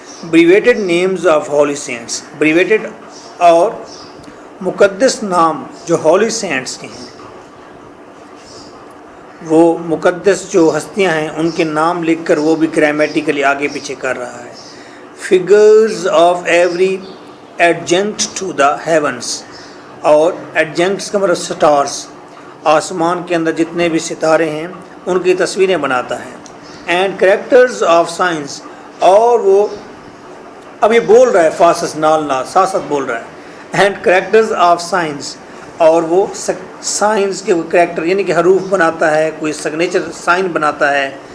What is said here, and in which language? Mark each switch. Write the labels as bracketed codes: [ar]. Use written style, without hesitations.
[en] Abbreviated names of holy saints. [ur] بریویٹڈ اور مقدس نام جو ہولی سینٹس کے ہیں, وہ مقدس جو ہستیاں ہیں ان کے نام لکھ کر وہ بھی گرامیٹیکلی آگے پیچھے کر رہا ہے. [en] Figures of every adjunct to the heavens. [ur] اور ایڈجنکٹس کا مطلب سٹارز, آسمان کے اندر جتنے بھی ستارے ہیں ان کی تصویریں بناتا ہے. [en] and characters of science, [ur] اور وہ اب یہ بول رہا ہے فاسس نال نال ساتھ ساتھ بول رہا ہے. [en] and characters of science, [ur] اور وہ سائنس کے وہ کریکٹر یعنی کہ حروف بناتا ہے, کوئی سگنیچر سائن بناتا ہے.